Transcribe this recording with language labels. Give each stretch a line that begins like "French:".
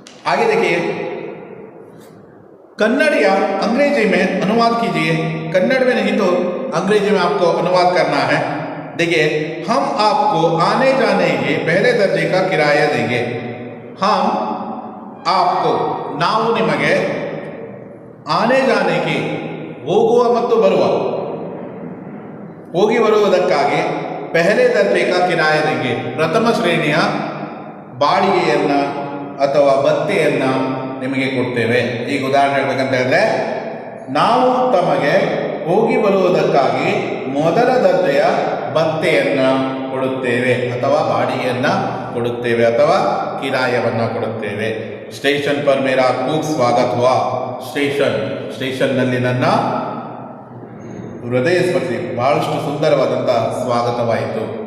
Hindi: आगे देखिए, कन्नड़ या अंग्रेजी में अनुवाद कीजिए। कन्नड़ में नहीं तो अंग्रेजी में आपको अनुवाद करना है। देखिए, हम आपको आने जाने के पहले दर्जे का किराया देंगे। हम आपको
Kannada: ನಾವು ನಿಮಗೆ ಆನೆ ಜಾನೆಗೆ ಹೋಗುವ ಮತ್ತು ಬರುವ ಹೋಗಿ ಬರುವುದಕ್ಕಾಗಿ
Hindi: पहले दर्जे का किराया देंगे।
Kannada: प्रथम ಶ್ರೇಣಿಯ ಬಾಡಿಗೆಯನ್ನ ಅಥವಾ ಭತ್ಯೆಯನ್ನ ನಿಮಗೆ ಕೊಡ್ತೇವೆ। ಈಗ ಉದಾಹರಣೆ ಹೇಳಬೇಕಂತ ಹೇಳಿದ್ರೆ, ನಾವು ತಮಗೆ ಹೋಗಿ ಬರುವುದಕ್ಕಾಗಿ ಮೊದಲ ದರ್ಜೆಯ ಭತ್ಯೆಯನ್ನ ಕೊಡುತ್ತೇವೆ ಅಥವಾ ಬಾಡಿಗೆಯನ್ನ ಕೊಡುತ್ತೇವೆ ಅಥವಾ ಕಿರಾಯವನ್ನು ಕೊಡುತ್ತೇವೆ।
Hindi: ಸ್ಟೇಷನ್ ಪರ್ ಮೇರಾ खूब स्वागत हुआ।
Kannada: ಸ್ಟೇಷನ್ನಲ್ಲಿ ನನ್ನ ಹೃದಯ ಸ್ಪರ್ಶಿ ಬಹಳಷ್ಟು ಸುಂದರವಾದಂಥ ಸ್ವಾಗತವಾಯಿತು।